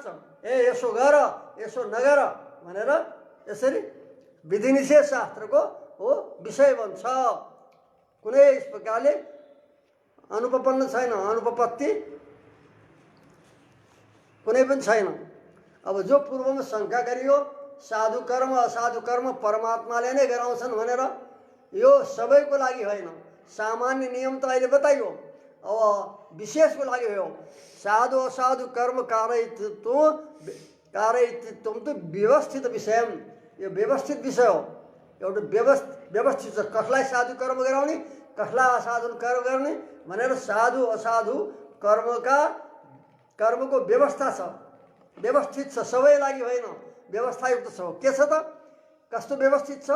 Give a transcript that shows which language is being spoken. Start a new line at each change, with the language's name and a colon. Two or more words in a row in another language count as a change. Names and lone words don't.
Nepali: ए यसो गर यसो नगर भनेर यसरी विधि निषेध शास्त्रको हो विषय बन्छ। कुनै यस प्रकारले अनुपपन्न छैन, अनुपपत्ति कुनै पनि छैन। अब जो पूर्वमा शङ्का गरियो साधु कर्म असाधु कर्म परमात्माले नै गराउँछन् भनेर यो सबैको लागि होइन। सामान्य नियम त अहिले बताइयो, अब विशेषको लागि हो।
Sanskrit: साधु असाधु कर्म कारयित्वं तु व्यवस्थित विषयम,
Nepali: यो व्यवस्थित विषय हो। एउटा व्यवस्थित छ, कसलाई साधु कर्म गराउने कसलाई असाधु कर्म गर्ने भनेर साधु असाधु कर्मको व्यवस्था छ, व्यवस्थित छ, सबै लागि होइन, व्यवस्थायुक्त छ। के छ त, कस्तो व्यवस्थित छ?